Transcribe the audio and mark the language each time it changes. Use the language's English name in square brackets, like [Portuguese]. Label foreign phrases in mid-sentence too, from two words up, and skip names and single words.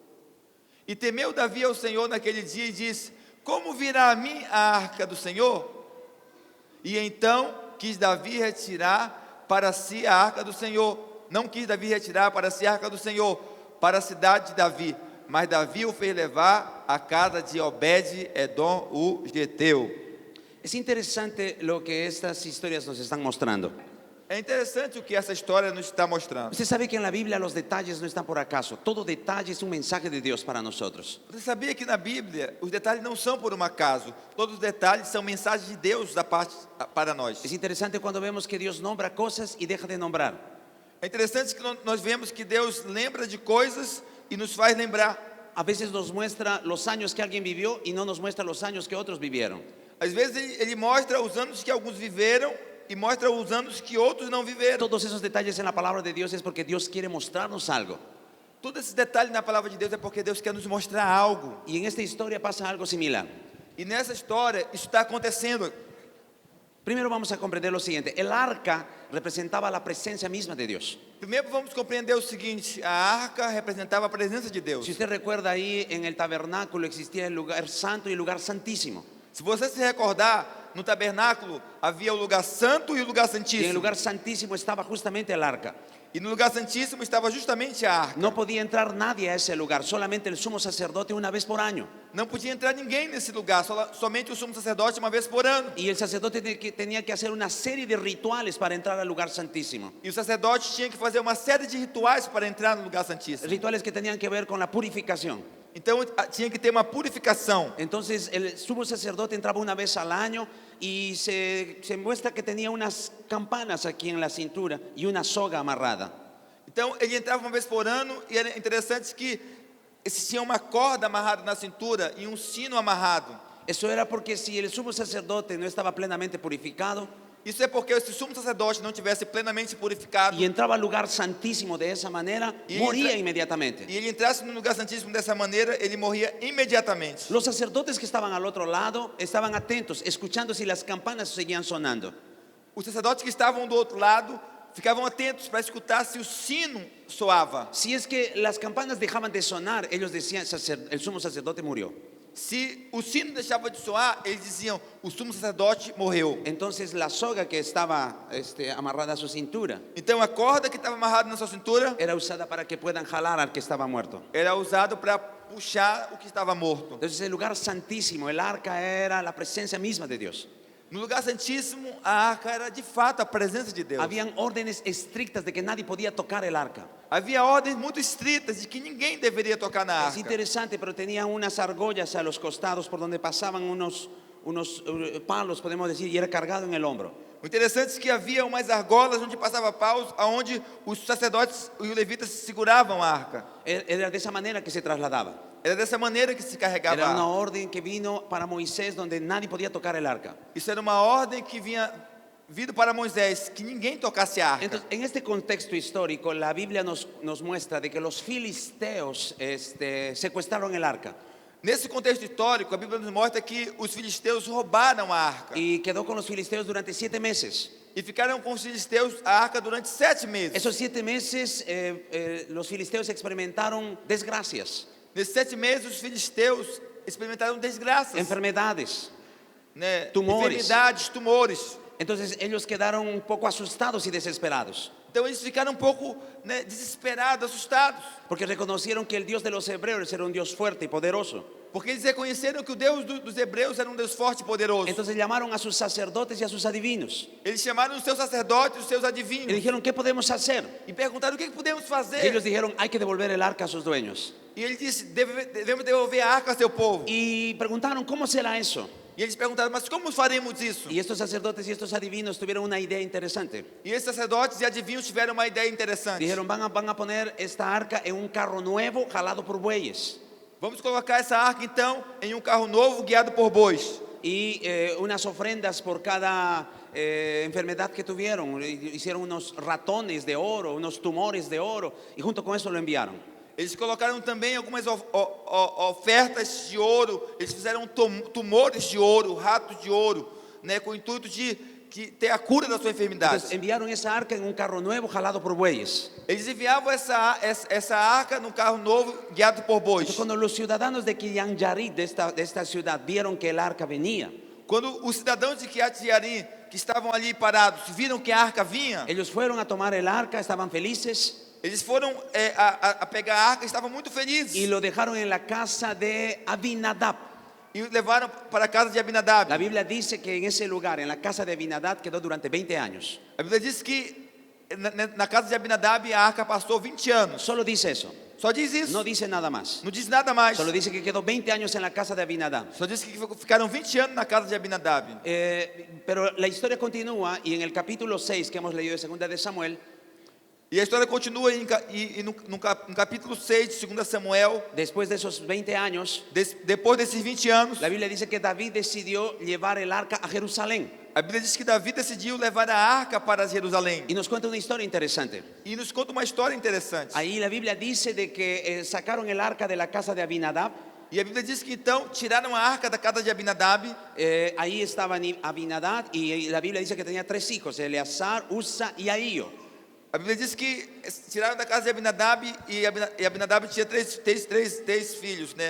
[Portuguese] E temeu Davi ao Senhor naquele dia e disse: como virá a mim a arca do Senhor? E então quis Davi retirar para si a arca do Senhor. Não quis Davi retirar para si a arca do Senhor, para a cidade de Davi, mas Davi o fez levar à casa de Obed-Edom, o Geteu. [Spanish] Es interesante lo que estas historias nos están mostrando. [Portuguese] É interessante o que essa história nos está mostrando. [Spanish] Usted sabe que en la Biblia los detalles no están por acaso. Todo detalle es un mensaje de Dios para nosotros. [Portuguese] Você sabia que na Bíblia os detalhes não são por um acaso? Todos os detalhes são mensagens de Deus da parte para nós. [Spanish] Es interesante cuando vemos que Dios nombra cosas y deja de nombrar. [Portuguese] É interessante que nós vemos que Deus lembra de coisas e nos faz lembrar. [Spanish] A veces nos muestra los años que alguien vivió y no nos muestra los años que otros vivieron. [Portuguese] Às vezes ele mostra os anos que alguns viveram e mostra os anos que outros não viveram. [Spanish] Todos esos detalles en la palabra de Dios es porque Dios quiere mostrarnos algo. [Portuguese] Todos esses detalhes na palavra de Deus é porque Deus quer nos mostrar algo. [Spanish] Y en esta historia pasa algo similar. [Portuguese] E nessa história isso está acontecendo. [Spanish] Primero vamos a comprender lo siguiente. El arca representaba la presencia misma de Dios. [Portuguese] Primeiro vamos compreender o seguinte: a arca representava a presença de Deus. [Spanish] Si usted recuerda, ahí en el tabernáculo existía el lugar santo y el lugar santísimo. [Portuguese] Se você se recordar, no tabernáculo havia o lugar santo e o lugar [Spanish] Y en el [Portuguese] santíssimo. [Spanish] lugar santísimo estaba justamente el arca. [Portuguese] E no lugar santíssimo estava justamente a arca. [Spanish] No podía entrar nadie a ese lugar, solamente el sumo sacerdote una vez por año. [Portuguese] Não podia entrar ninguém nesse lugar, somente o sumo sacerdote uma vez por ano. [Spanish] Y el sacerdote tenía que hacer una serie de rituales para entrar al lugar santísimo. [Portuguese] E o sacerdote tinha que fazer uma série de rituais para entrar no lugar santíssimo. [Spanish] Rituales que tenían que ver con la purificación. [Portuguese] Então tinha que ter uma purificação. [Spanish] Entonces el sumo sacerdote entraba una vez al año y se muestra que tenía unas campanas aquí en la cintura y una soga amarrada. [Portuguese] Então ele entrava uma vez por ano e era interessante que existia uma corda amarrada na cintura e um sino amarrado. [Spanish] Eso era porque si el sumo sacerdote no estaba plenamente purificado [Portuguese] Isso é porque se o sumo sacerdote não tivesse plenamente purificado [Spanish] y entraba al lugar santísimo de esa manera, Y moría [Portuguese] entra- [Spanish] inmediatamente. [Portuguese] e ele entrasse no lugar santíssimo dessa maneira, ele morria imediatamente. [Spanish] Los sacerdotes que estaban al otro lado estaban atentos, escuchando si las campanas seguían sonando. [Portuguese] Os sacerdotes que estavam do outro lado ficavam atentos para escutar se o sino soava. [Spanish] Si es que las campanas dejaban de sonar, ellos decían, el sumo sacerdote murió. [Portuguese] Se o sino deixava de soar, eles diziam: o sumo sacerdote morreu. [Spanish] Entonces la soga que estaba amarrada a su cintura [Portuguese] Então a corda que estava amarrada na sua cintura [Spanish] era usada para que puedan jalar al que estaba muerto. [Portuguese] era usado para puxar o que estava morto. [Spanish] Entonces el lugar santísimo, el arca era la presencia misma de Dios. [Portuguese] No lugar santíssimo, a arca era de fato a presença de Deus. [Spanish] Habían órdenes estrictas de que nadie podía tocar el arca. [Portuguese] Havia ordens muito estritas de que ninguém deveria tocar na [Spanish] Es [Portuguese] arca. [Spanish] interesante, pero tenía unas argollas a los costados por donde pasaban unos palos, podemos decir, y era cargado en el hombro. [Portuguese] O interessante é que havia umas argolas onde passava paus, aonde os sacerdotes e os levitas seguravam a arca. [Spanish] Era de esa manera que se trasladaba. [Portuguese] Era dessa maneira que se carregava [Spanish] Era [Portuguese] a [Spanish] una [Portuguese] arca. [Spanish] orden que vino para Moisés donde nadie podía tocar el arca. [Portuguese] Isso era uma ordem que vinha vindo para Moisés, que ninguém tocasse a arca. [Spanish] Entonces, en este contexto histórico, la Biblia nos muestra de que los filisteos secuestraron el arca [Portuguese] Nesse contexto histórico, a Bíblia nos mostra que os filisteus roubaram a arca [Spanish] y quedó con los filisteos durante 7 meses. [Portuguese] e ficaram com os filisteus a arca durante 7 meses. [Spanish] Esos 7 meses los filisteos experimentaron desgracias, [Portuguese] Nesses 7 meses, os filisteus experimentaram desgraças, [Spanish] enfermedades. [Portuguese] né? [Spanish] tumores. [Portuguese] Enfermidades, tumores. [Spanish] Entonces ellos quedaron un poco asustados y desesperados, [Portuguese] Então eles ficaram um pouco, né, desesperados, assustados, [Spanish] porque reconocieron que el Dios de los hebreos era un Dios fuerte y poderoso. [Portuguese] porque eles reconheceram que o Deus dos hebreus era um Deus forte e poderoso. [Spanish] Entonces llamaron a sus sacerdotes y a sus adivinos [Portuguese] Eles chamaram os seus sacerdotes, os seus [Spanish] y [Portuguese] adivinhos, [Spanish] dijeron, ¿qué podemos hacer? [Portuguese] e perguntaram: o que podemos [Spanish] Y [Portuguese] fazer? [Spanish] ellos dijeron, hay que devolver el arca a sus dueños. [Portuguese] E ele disse: devemos devolver a arca a seu povo. [Spanish] Y preguntaron, ¿cómo será eso? [Portuguese] E eles perguntaram: mas como faremos isso? [Spanish] Y estos sacerdotes y estos adivinos tuvieron una idea interesante. [Portuguese] E esses sacerdotes e adivinhos tiveram uma ideia interessante. [Spanish] Dijeron, van a poner esta arca en un carro nuevo jalado por bueyes [Portuguese] Vamos colocar essa arca então em um carro novo guiado por bois. [Spanish] y unas ofrendas por cada enfermedad que tuvieron. Hicieron unos ratones de oro, unos tumores de oro y junto con eso lo enviaron. [Portuguese] Eles colocaram também algumas ofertas de ouro. Eles fizeram tumores de ouro, ratos de ouro, né, com o intuito de ter a cura da sua enfermidade. [Spanish] Entonces enviaron esa arca en un carro nuevo jalado por bueyes. [Portuguese] Eles enviavam essa arca num carro novo, guiado por bois. [Spanish] Entonces, cuando los ciudadanos de Kirian Yarit, de esta ciudad, vieron que el arca venía, [Portuguese] Quando os cidadãos de Kiryat Jearim, que estavam ali parados, viram que a arca vinha, [Spanish] ellos fueron a tomar el arca, estaban felices [Portuguese] eles foram a pegar a arca e estavam muito felizes. [Spanish] y lo dejaron en la casa de Abinadab. [Portuguese] E o levaram para a casa de Abinadab. [Spanish] La Biblia dice que en ese lugar, en la casa de Abinadab, quedó durante 20 años. [Portuguese] A Bíblia diz que na casa de Abinadab a arca passou 20 anos. [Spanish] Solo dice eso, [Portuguese] Só diz isso. [Spanish] no dice nada más. [Portuguese] Não diz nada mais. [Spanish] Solo dice que quedó 20 años en la casa de Abinadab. [Portuguese] Só diz que ficaram 20 anos na casa de Abinadab. [Spanish] Pero la historia continúa y en el capítulo 6 que hemos leído de Segunda de Samuel, [Portuguese] E a história continua no capítulo 6 de 2 Samuel. [Spanish] después de esos 20 años, [Portuguese] Depois desses 20 anos, [Spanish] la Biblia dice que David decidió llevar el arca a Jerusalén. [Portuguese] a Bíblia diz que Davi decidiu levar a arca para Jerusalém. [Spanish] Y nos cuenta una historia interesante. [Portuguese] E nos conta uma história interessante. [Spanish] Ahí la Biblia dice de que sacaron el arca de la casa de Abinadab. [Portuguese] E a Bíblia diz que então tiraram a arca da casa de Abinadab. [Spanish] Ahí estaba Abinadab y la Biblia dice que tenía 3 hijos, Eleazar, Usa y Ahío. [Portuguese] A Bíblia diz que tiraram da casa de Abinadab e Abinadab tinha três filhos, né?